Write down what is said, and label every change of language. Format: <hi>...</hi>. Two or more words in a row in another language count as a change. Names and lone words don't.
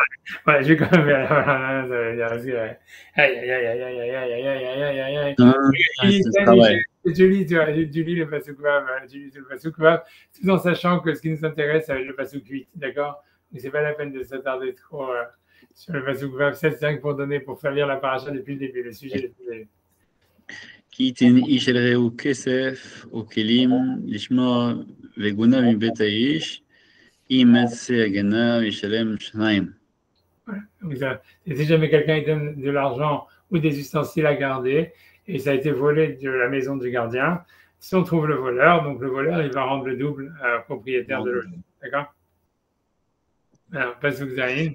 <fr>Ouais, je vais quand même aller à Valentin, ça veut dire aussi, tu lis le</fr> <he>פסוק ו,</he> <fr>tout en sachant que ce qui nous intéresse, c'est le Pasuk 8, d'accord? Mais c'est pas la peine de s'attarder trop sur le</fr> <he>פסוק ו</he> <fr>7, c'est rien que pour faire lire la paracha depuis le début, le sujet depuis le début.</fr> <he>כי ייתן איש אל רעהו כסף או כלים לשמור וגונב מבית האיש, אם יצא הגנב ישלם 2.</he> <fr>Voilà. Si jamais quelqu'un donne de l'argent ou des ustensiles à garder et ça a été volé de la maison du gardien, si on trouve le voleur, donc le voleur, il va rendre le double au propriétaire de l'objet. D'accord? Alors,</fr> <he>פסוק ז.</he>